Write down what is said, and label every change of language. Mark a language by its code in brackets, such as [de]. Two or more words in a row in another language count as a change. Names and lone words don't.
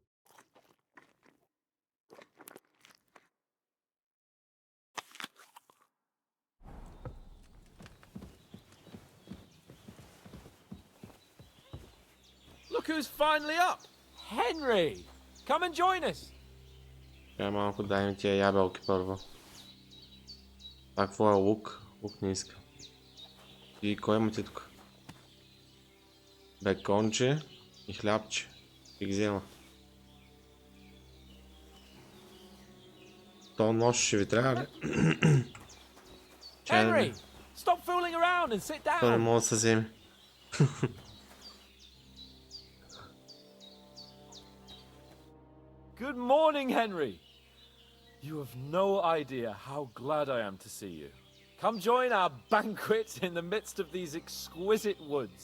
[en] Look who's finally up! Henry! Come and join us! [bg] Трябва малко дай ми тия ябълки първо. Това какво е лук? Лук не иска. И кой имате тук? Беконче и хлябче. И ги взема. То нож ще ви трябва ли? [en] Henry! Stop fooling around and sit [bg] То не [en] down! [bg] мога да се вземе. [en] Good morning, Henry. You have no idea how glad I am to see you. Come join our banquet in the midst of these exquisite woods.